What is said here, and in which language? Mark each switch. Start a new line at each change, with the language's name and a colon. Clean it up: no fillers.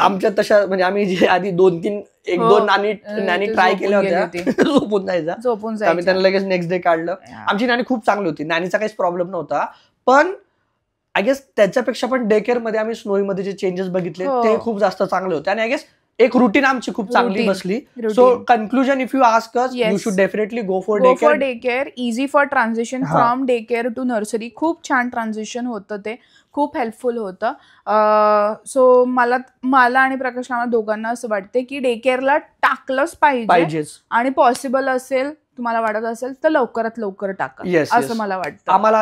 Marathi: आमच्या तशा म्हणजे आम्ही जे आधी 1-2 नानी ट्राय केल्या होत्या झोपून जायचं, आम्ही त्यांना लगेच नेक्स्ट डे काढलं. आमची नानी खूप चांगली होती, नानीचा काहीच प्रॉब्लेम नव्हता. पण
English: I guess
Marathi: त्याच्यापेक्षा पण डे केअर मध्ये आम्ही स्नोई मध्ये जे चेंजेस बघितले ते खूप जास्त चांगले होते आणि आय गेस एक रुटीन आमची खूप चांगली बसली.
English: So conclusion if you ask us, you should definitely go for day care. Easy for transition from day care to nursery.
Marathi: खूप छान ट्रान्झिशन होतं, ते खूप हेल्पफुल होतं. सो मला आणि प्रकाश आम्हाला दोघांना असं वाटते की डे केअरला टाकलंच पाहिजे आणि पॉसिबल असेल, तुम्हाला वाटत असेल तर लवकरात लवकर टाका, असं मला वाटतं.